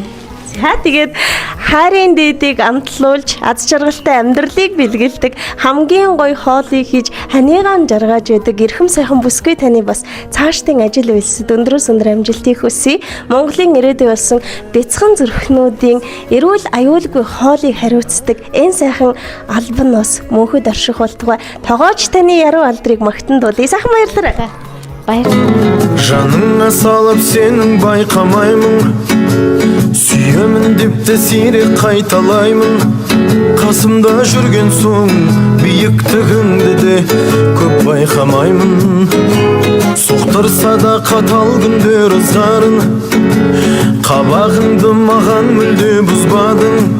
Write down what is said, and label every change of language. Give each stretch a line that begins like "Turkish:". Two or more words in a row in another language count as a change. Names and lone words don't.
Mongolian: За тэгээд хайрын дээдийг амтлуулж аз жаргалтай амьдралыг бэлгэлдэг хамгийн гоё хоолыг хийж ханыгаан жаргаж байдаг эрхэм сайхан бүсгүй таны бас цаашдын ажил үйлсэд өндрөөс өндөр амжилтыг хүсье. Монголын ирээдүй болсон бяцхан зүрхнүүдийн эрүүл аюулгүй хоолыг хариуцдаг энэ сайхан албанаас мөнхөд орших болтугай тогооч таны яруу алдрыг магтанд болъё. Сайхан баярлалаа. Баярлалаа.
Kazakh: Жаныңа салып сенің байқамаймын, сүйемін деп те сирек қайталаймын. Қасымда жүрген соң биіктігіңді де көп байқамаймын. Соқтырса да қатал күндер ызғарын, қабағыңды маған мүлде бұзбадың.